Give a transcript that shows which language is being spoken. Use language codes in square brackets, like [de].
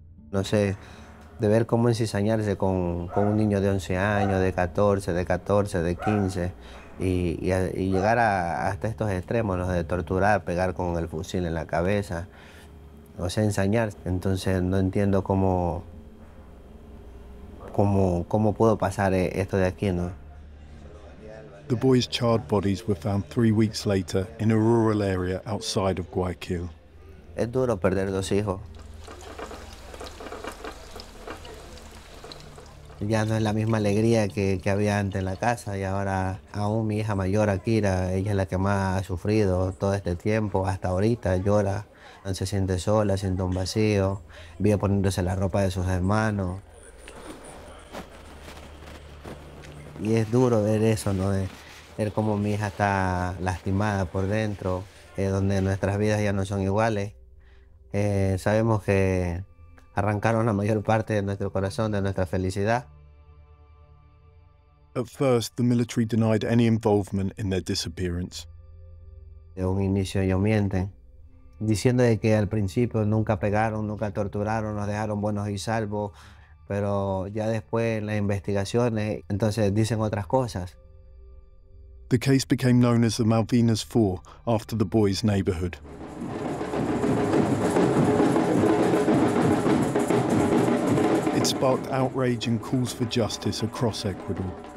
[es] No sé, de ver cómo ensañarse con un niño de 11 años, de 14, de 14, de 15, y llegar hasta estos extremos, los de torturar, pegar con el fusil en la cabeza. O sea, ensañarse. Entonces no entiendo cómo... ¿Cómo pudo pasar esto de aquí, no? [en] The boys' charred bodies were found 3 weeks later in a rural area outside of Guayaquil. [es] Es duro perder dos hijos. Ya no es la misma alegría que había antes en la casa, y ahora aún mi hija mayor, Akira, ella es la que más ha sufrido todo este tiempo, hasta ahorita llora. Se siente sola, siente un vacío, vive poniéndose la ropa de sus hermanos. y es duro ver eso, ¿no? De ver cómo mi hija está lastimada por dentro, donde nuestras vidas ya no son iguales. Sabemos que arrancaron la mayor parte de nuestro corazón, de nuestra felicidad. [en] At first, the military denied any involvement in their disappearance. [es] De un inicio ellos mienten, diciendo de que al principio nunca pegaron, nunca torturaron, nos dejaron buenos y salvos, pero ya después en las investigaciones, entonces dicen otras cosas. [en] The case became known as the Malvinas Four after the boys' neighborhood. It sparked outrage and calls for justice across Ecuador.